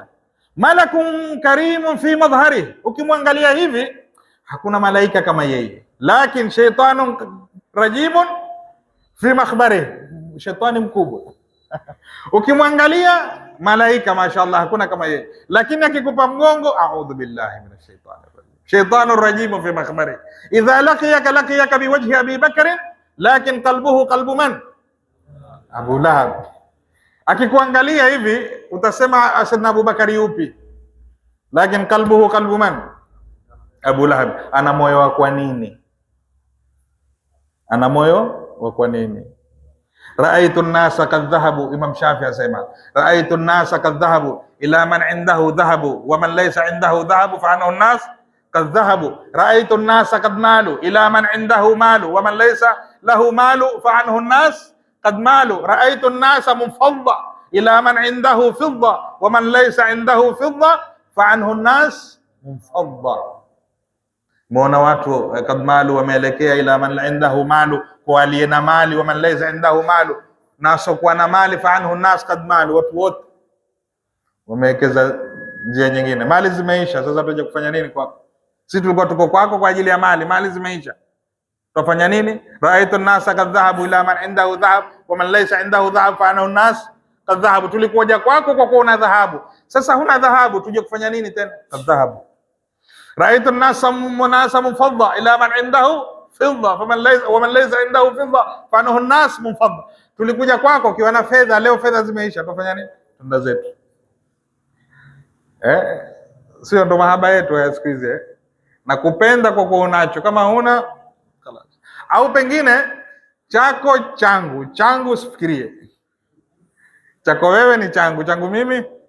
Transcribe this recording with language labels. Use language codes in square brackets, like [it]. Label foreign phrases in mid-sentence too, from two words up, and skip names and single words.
[ar] ملك كريم في مظهر, [sw] ukimwangalia hivi hakuna malaika kama yeye, lakin [ar] شيطان رجيم في مخبر, [sw] shetani mkubwa ukimwangalia malaika mashaallah hakuna kama yeye, lakini akikupa mgongo, [ar] أعوذ بالله من الشيطان الرجيم، شيطان رجيم في مخبر. إذا لقيك بوجه أبي بكر، لكن قلبه قلب من? Abu Lahab. [sw] Akikuangalia hivi utasema Sayyidina Abu Bakari yupi, lakini [ar] قلبه قلب من? [sw] Abu Lahab. Ana moyo wa kwa nini? Ana moyo wa kwa nini? [ar] رأيت الناس قد ذهبوا, Imam Shafi asema رأيت الناس قد ذهبوا إلى من عنده ذهب ومن ليس عنده ذهب فعنه الناس قد ذهبوا. رأيت الناس قد مالوا إلى من عنده مال ومن ليس له مال فعنه الناس قد مالوا. رأيت الناس منفضة إلى من عنده فضة ومن ليس عنده فضة فعنه الناس منفضة. [sw] Muona watu [ar] قد مالوا [sw] wameelekea [ar] إلى من عنده مال, [sw] kwa aliye na mali, [ar] ومن ليس عنده مال, [sw] naso kwa na mali, [ar] فعنه ناس قد مالوا, [sw] watu wote wamewekeza njia nyingine. Mali zimeisha, sasa tuje kufanya nini kwako? Sisi tulikuwa tuko kwako kwa ajili ya mali, mali zimeisha, tutafanya nini? [ar] رأيت الناس قد ذهبوا إلى من عنده ذهب ومن ليس عنده ذهب فعنه ناس قد ذهبوا, [sw] tulikuja kwako kwa kuona dhahabu, sasa huna dhahabu, tuje kufanya nini tena? [ar] قد ذهبوا. رأيت الناس منفضة إلى من عنده فضة ومن ليس عنده فضة فعنه الناس منفضة. [sw] Tulikuja kwako ukiwa na fedha, leo fedha zimeisha, tufanya nini? Tunda zetu. Sio ndo mahaba yetu ya siku hizi na kupenda kwa kuonacho, kama huna khalas. Au pengine chako changu, changu usifikirie, chako wewe ni changu, changu mimi.